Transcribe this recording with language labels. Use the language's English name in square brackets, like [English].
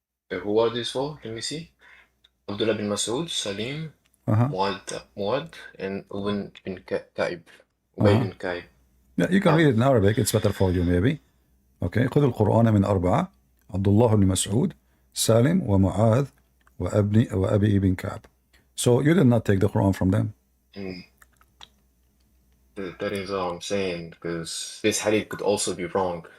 [English] Who are these for? Let me see. Abdullah bin Mas'ud, Salim, Uh-huh. Muad, and Ubay bin Ka'ib. Ubay Uh-huh. bin Ka'ib. Yeah, you can read it in Arabic. It's better for you maybe. Okay. [Arabic] خذ القرآن من 4. عبد الله بن مسعود, Salim, ومعاذ, وأبي ibn Ka'b. [English] So you did not take the Quran from them. And that is all I'm saying, because this hadith could also be wrong.